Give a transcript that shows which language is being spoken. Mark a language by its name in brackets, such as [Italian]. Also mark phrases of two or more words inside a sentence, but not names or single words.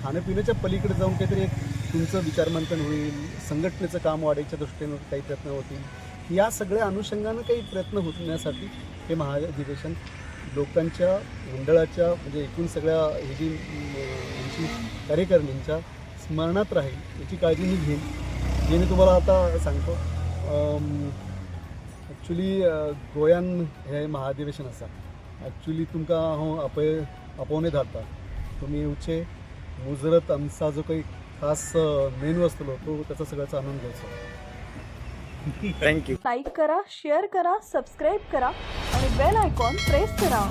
[Marathi] खाण्यापिण्याच्या पलीकडे जाऊन काहीतरी एक तुमचं विचारमंथन होईल, संघटनेचं काम वाढायच्या दृष्टीनं काही प्रयत्न होतील, या सगळ्या अनुषंगानं काही प्रयत्न होण्यासाठी हे महाअधिवेशन लोकांच्या मंडळाच्या, म्हणजे एकूण सगळ्या ही जी कार्यकारिणींच्या स्मरणात राहील याची काळजी मी घेईन। जे मी तुम्हाला आता सांगतो, [Konkani] ॲक्च्युली गोंयान हे महाअधिवेशन आसा, ॲक्च्युली तुमकां हांव आपोवने धाडटा, तुमी येवचे, [Marathi] मुजरत आमचा जो काही खास मेनू असतलो तो त्याचा सगळ्याचा आनंद घ्यायचा। [English] thank you. [Marathi] लाईक करा, शेअर करा, सबस्क्राईब करा आणि बेल आयकॉन प्रेस करा।